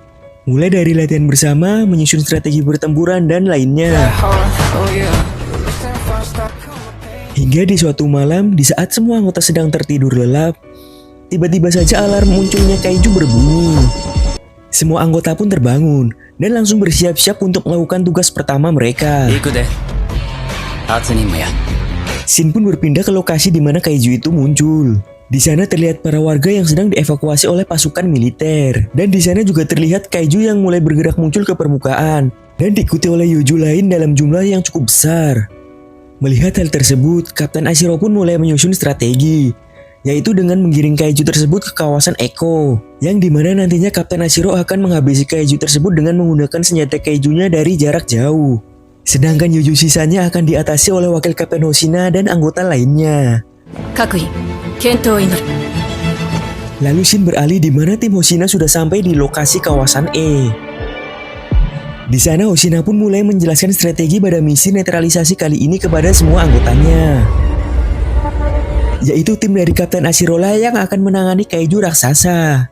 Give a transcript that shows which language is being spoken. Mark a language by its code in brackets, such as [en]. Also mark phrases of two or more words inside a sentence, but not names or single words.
[id] Mulai dari latihan bersama, menyusun strategi pertempuran dan lainnya. Hingga di suatu malam, di saat semua anggota sedang tertidur lelap, tiba-tiba saja alarm munculnya kaiju berbunyi. Semua anggota pun terbangun dan langsung bersiap-siap untuk melakukan tugas pertama mereka. [ja] 行くで。初任務や。 [id] Shin pun berpindah ke lokasi di mana kaiju itu muncul. Di sana terlihat para warga yang sedang dievakuasi oleh pasukan militer. Dan di sana juga terlihat kaiju yang mulai bergerak muncul ke permukaan dan diikuti oleh Yoju lain dalam jumlah yang cukup besar. Melihat hal tersebut, Kapten Ashiro pun mulai menyusun strategi, yaitu dengan menggiring kaiju tersebut ke kawasan Eko, yang dimana nantinya Kapten Ashiro akan menghabisi kaiju tersebut dengan menggunakan senjata kaijunya dari jarak jauh. Sedangkan Yoju sisanya akan diatasi oleh wakil Kapten Hoshina dan anggota lainnya. [ja] 各位健闘を祈る。 [id] Lalu Shin beralih di mana tim Hoshina sudah sampai di lokasi kawasan E. Di sana Hoshina pun mulai menjelaskan strategi pada misi netralisasi kali ini kepada semua anggotanya, yaitu tim dari Kapten Ashiro lah yang akan menangani kaiju raksasa.